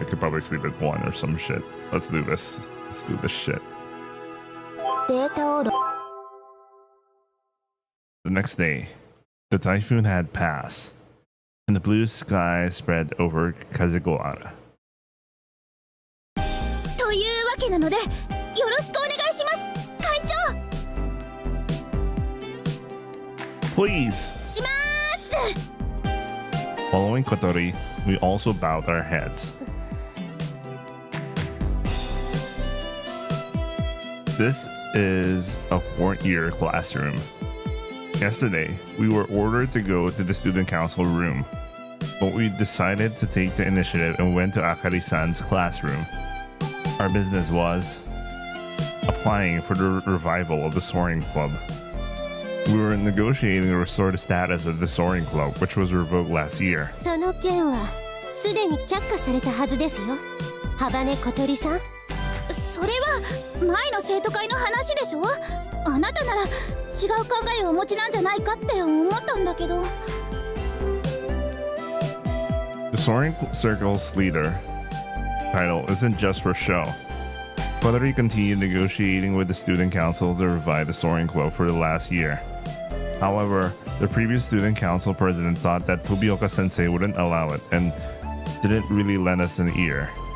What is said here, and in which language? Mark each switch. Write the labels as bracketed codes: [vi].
[en] I could probably sleep at 1 or some shit. Let's do this. Let's do this shit. The next day, the typhoon had passed, and the blue sky spread over Konosora. [ja] というわけなので、よろしくお願いします、会長。 [en] Please. [ja] しまーす。 [en] Following Kotori, we also bowed our heads. This is a 4th-year classroom. Yesterday, we were ordered to go to the student council room, but we decided to take the initiative and went to Akari-san's classroom. Our business was applying for the revival of the Soaring Club. We were negotiating to restore the status of the Soaring Club, which was revoked last year. [ja] その件はすでに却下されたはずですよ、幅根小鳥さん。それは前の生徒会の話でしょ。あなたなら違う考えをお持ちなんじゃないかって思ったんだけど。 [en] The Soaring Circle's leader title isn't just for show. Kotori continued negotiating with the student council to revive the Soaring Club for the last year. However, the previous student council president thought that Tobioka-sensei wouldn't allow it and didn't really lend us an ear.